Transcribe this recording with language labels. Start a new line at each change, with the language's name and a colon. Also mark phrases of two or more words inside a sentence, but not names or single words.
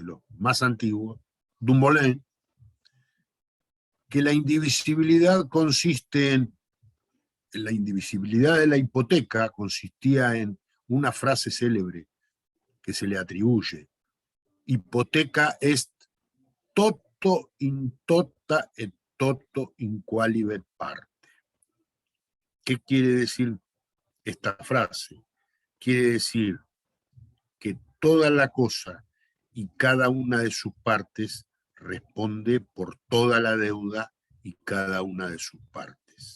Spanish: los más antiguos, Dumoulin, que la indivisibilidad consiste en la indivisibilidad de la hipoteca consistía en una frase célebre que se le atribuye:
Latin: hipoteca est toto in tota et toto in qualibet parte.
Spanish: ¿Qué quiere decir esta frase? Quiere decir que toda la cosa y cada una de sus partes responde por toda la deuda y cada una de sus partes.